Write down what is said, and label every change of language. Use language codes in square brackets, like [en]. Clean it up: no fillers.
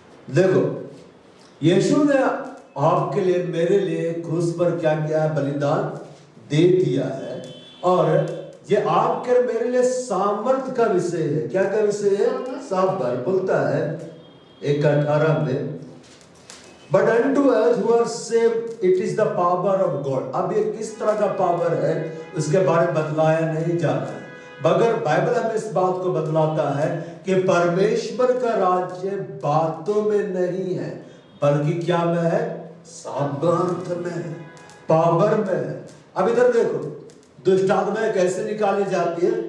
[hi] देखो, यीशु ने आपके लिए, मेरे लिए क्रूस पर क्या किया है? बलिदान दे दिया है। और ये आपके और मेरे लिए सामर्थ का विषय है। क्या का विषय है? सामर्थ। बोलता है 1:18 में, but [en] unto us who are saved it is the power of God। [hi] अब ये किस तरह का पावर है उसके बारे में बतलाया नहीं जा रहा है, मगर बाइबल हमें इस बात को बतलाता है कि परमेश्वर का राज्य बातों में नहीं है, बल्कि क्या में है? सामर्थ में है, पावर में है। अब इधर देखो, दुष्ट आत्माएं कैसे निकाली जाती है?